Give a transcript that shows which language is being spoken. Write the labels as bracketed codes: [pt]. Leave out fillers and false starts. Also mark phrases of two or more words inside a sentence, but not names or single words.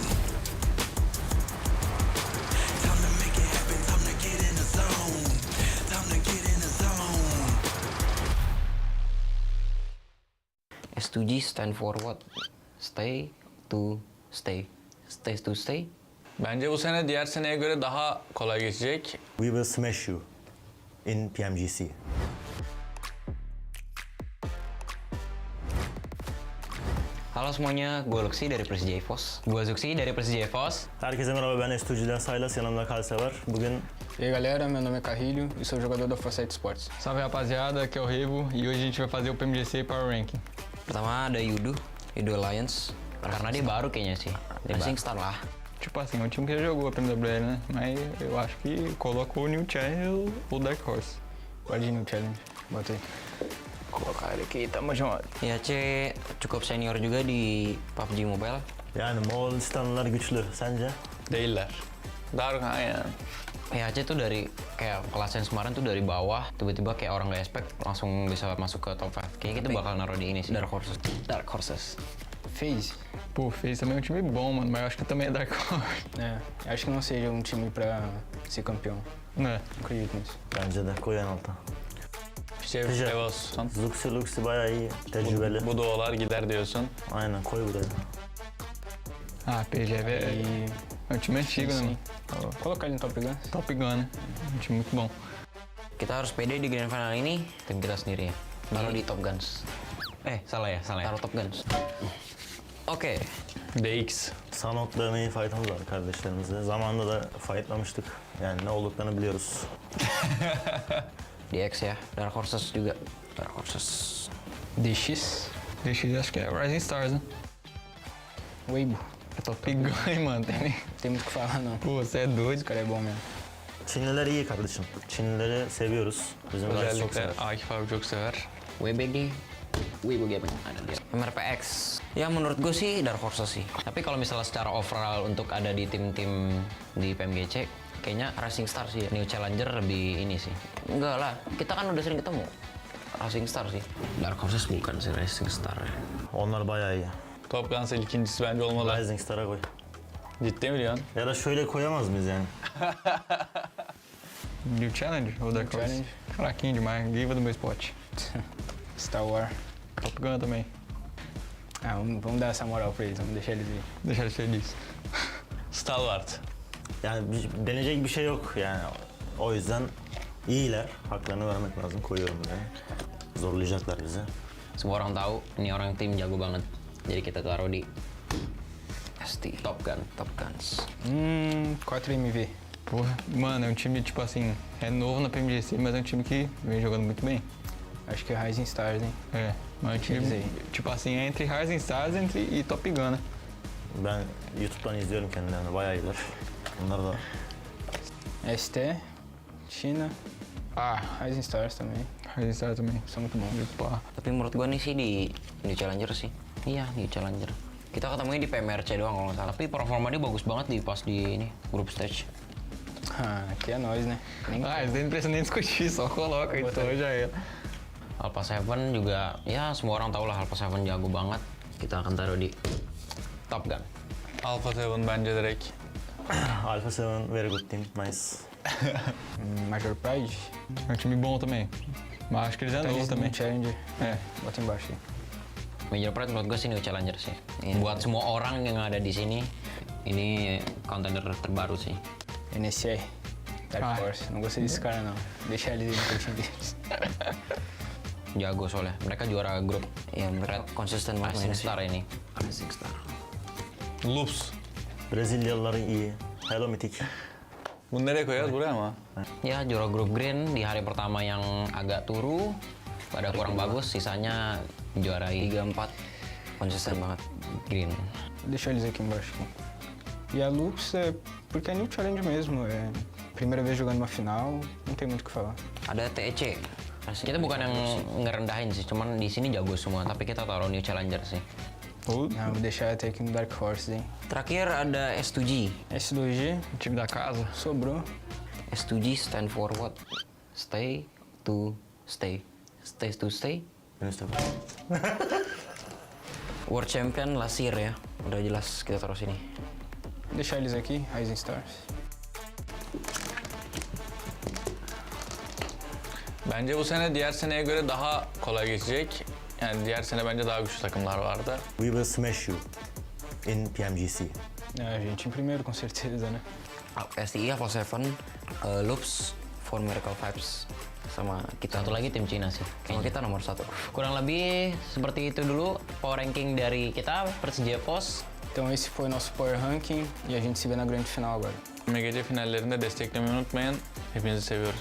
[en] Time to make it happen, time to get in the zone. Time to get in the zone. S2G stand for what? Stay to stay. Stay to stay. [tr] Bence bu sene diğer seneye göre daha kolay geçecek. [en] We will smash you in PMGC. [id] Halo semuanya, gue Luxi dari Persija EVOS. Gue Zuxi dari Persija EVOS. [tr] Herkese merhaba, ben S2G'den Saylas, yanımda Kalse var. Bugün [pt] E aí galera, meu nome é Carrilho e sou jogador da Foresight Sports. Salve rapaziada, aqui é o Revo e hoje a gente vai fazer o PMGC Power Ranking. [id] Pertama ada Yudo Alliance. Karena dia baru kayaknya sih. Rising Star lah. [pt] Tipo assim, é um time que já jogou a PMWL, né? Mas eu acho que colocou o New Challenge ou o Dark Horse. Pode ir no challenge, bota aí. Colocar aqui, tamo junto. [id] IAC cukup senior juga di PUBG Mobile. [tr] yani Moğolistanlılar güçlü, sence? Değiller. Dark aynen. [id] IAC tuh dari kayak kelas yang kemarin tuh dari bawah, tiba-tiba kayak orang nggak expect langsung bisa masuk ke top 5. Kayaknya kita bakal naruh di ini sih. Dark Horses. FaZe. [pt] Pô, fez também um time bom, mano, mas eu acho que também é Dark Horse. É, acho que não seja um time pra ser campeão. Ne? Acredito nisso. [tr] Bence de koy en alta. Şey, Güzel. Evos. Luxi bayağı iyi, tecrübeli. Bu doğalar gider diyorsun. Aynen, koy buraya. [pt] Ah, PGV é um time antigo, né, Sim. mano? Colocar ele no Top Gun. Top Gun, né? Um time muito bom. [id] Kita harus pede di grand final ini tim kita sendiri ya. Taruh di Top Guns. Salah ya. Taruh Top Guns. Oke. DX. [tr] Sanok dövmeyi fight'ımız var kardeşlerimizle. Zamanında da fight'lamıştık. Yani ne olduklarını biliyoruz. DX ya. [id] Dark Horses juga. Dark Horses. DX. [pt] DX acho que é Rising Stars, né? Weibo. É Top Gun, hein, mano. Tem muito o que falar não. Pô, você é doido. Esse cara é bom mesmo. [tr] Çinliler iyi kardeşim. Çinlileri seviyoruz. Bizim guys çok Özellikle sever. Akif abi çok sever. WBG. [id] Weibo Gaming. Ada dia. MRPX. Ya menurut gue sih Dark Horses sih. Tapi kalau misalnya secara overall untuk ada di tim-tim di PMGC, kayaknya Rising Star sih ya. New Challenger lebih ini sih. Enggak lah, kita kan udah sering ketemu. Rising Star sih. Dark Horses bukan sih Rising Star ya. [tr] Onlar bayağı iyi. Top Guns'ın ikincisi bence olmalı. Rising Star'a koy. Ciddi mi diyorsun? Ya da şöyle koyamaz mıyız yani? [pt] New Challenger ou Dark Horse? Challenge. Fraquinho demais, Giva do meu spot. Star Wars. Top Gun também. Ah, vamos dar essa moral pra eles, vamos deixar eles aí. Deixa ele feliz. Stalwart. [tr] Yani deneyecek bir şey yok yani. O yüzden iyiler. Haklarını vermek lazım. Koyuyorum buraya. Zorlayacaklar bizi. [id] Semua orang tahu ini orang tim jago banget. Jadi kita taruh di ST Top Guns. 4MV. [pt] Porra, mano, é um time, tipo assim, é novo na PMGC, mas é um time que vem jogando muito bem. Acho que é Rising Stars, hein? É, mas é um time, Eles aí. tipo assim, é entre Rising Stars e Top Gun, né? [tr] Ben YouTube'dan izliyorum kendilerini. Bayağı iyiler. Bunlar da [pt] ST, China. Rising Stars também. Rising Stars também. São muito bons. Pá. [id] Tapi menurut gua nih sih di New Challenger sih. Iya, New Challenger. Kita ketemunya di PMRC doang kalau nggak salah. Tapi performa dia bagus banget pas di ini grup stage. [pt] Aqui é nós, né? Nem Ah, isso não precisa nem discutir, só coloca então já era. [id] Alpha 7 juga, ya semua orang tahu lah Alpha 7 jago banget. Kita akan taruh di Top Gun. [tr] Alpha 7 bence direkt. [en] Alpha 7 very good team. Nice. [pt] Major Pride. É um time bom também. Mas acho que eles é novo também. Challenger. É. Bota embaixo aí. [id] Major Pride menurut gue sih New Challenger sih. Buat semua orang yang ada di sini, ini contender terbaru sih. NSR. [pt] Dark Horse. Não gostei desse cara não. Deixa eles aí no time deles. [id] Jago soalnya. Mereka juara grup. Ya mereka konsisten banget Rising Star ini. Rising Star. [tr] Loops. Brezilyalılar iyi. Hello Mythic. Bunu nereye koyarız? Buraya mı? [id] Ya juara grup Green di hari pertama yang agak turu. pada kurang bagus, sisanya juarai 3-4 konsisten banget green. [pt] Deixa eles aqui embaixo. E a Loops é porque é new challenge mesmo, é primeira vez jogando uma final, não tem muito o que falar. [id] Ada TEC. Kita bukan yang ngerendahin sih, cuman di sini jago semua, tapi kita taruh new challenger sih. [pt] Não, vou deixar até aqui no Dark Horse, hein. [id] Terakhir ada S2G. [pt] S2G, O time da casa. sobrou. [en] S2G stand for what? Stay to stay. Stay to stay. World Champion last year ya. [id] Udah jelas kita taruh sini. [pt] Deixar eles aqui, Rising Stars. [tr] Bence bu sene diğer seneye göre daha kolay geçecek. Yani diğer sene bence daha güçlü takımlar vardı. [en] We will smash you in PMGC. [pt] A gente em primeiro, com certeza, né? STI, Alpha 7, Loops, For Miracle Vibes, [id] sama kita. Satu lagi tim Cina sih, sama kita nomor 1. Kurang lebih seperti itu dulu power ranking dari kita, Persija Pos. [pt] Então esse foi o nosso Power Ranking e a gente se vê na grande final agora. [tr] PMGC finallerinde desteklemeyi unutmayın. Hepinizi seviyoruz.